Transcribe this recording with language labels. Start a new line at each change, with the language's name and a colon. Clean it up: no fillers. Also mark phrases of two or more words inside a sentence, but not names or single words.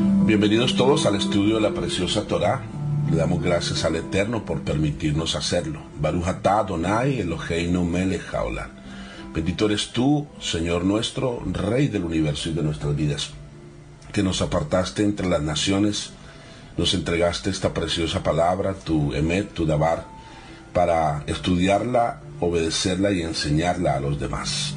Spanish: Bienvenidos todos al estudio de la preciosa Torá. Le damos gracias al Eterno por permitirnos hacerlo.
Hebrew: ברוך אתה אדוני אלוהינו מלך העולם.
Spanish: Bendito eres tú, Señor nuestro, Rey del universo y de nuestras vidas, que nos apartaste entre las naciones, nos entregaste esta preciosa palabra, tu Emet, tu Dabar, para estudiarla, obedecerla y enseñarla a los demás.